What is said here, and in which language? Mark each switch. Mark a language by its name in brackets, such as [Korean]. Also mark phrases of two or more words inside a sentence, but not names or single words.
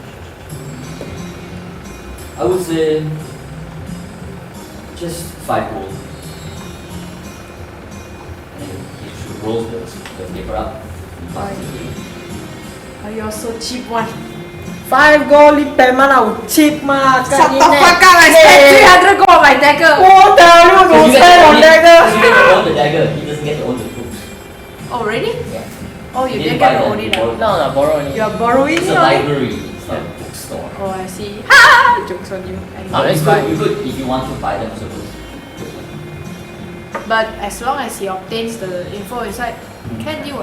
[English] I would say just 5 gold. And he rolls the paper up. And passes it to you. Oh, you're so cheap one. [Cantonese] 5 gold 你平蚊牛 cheap 嘛？ [English] Shut the fuck up! I spent 300 gold on my dagger. [Cantonese] 我屌你個 [English] So you guys you didn't didn't buy get to them, own you it. borrowed No, no, borrow only. You are borrowing It's a it. library, it's not a bookstore. Oh, I see. Ha! Jokes on you. Oh, You that's could, fine. you could, if you want to buy them, also good. But as long as he obtains the info inside, can do it.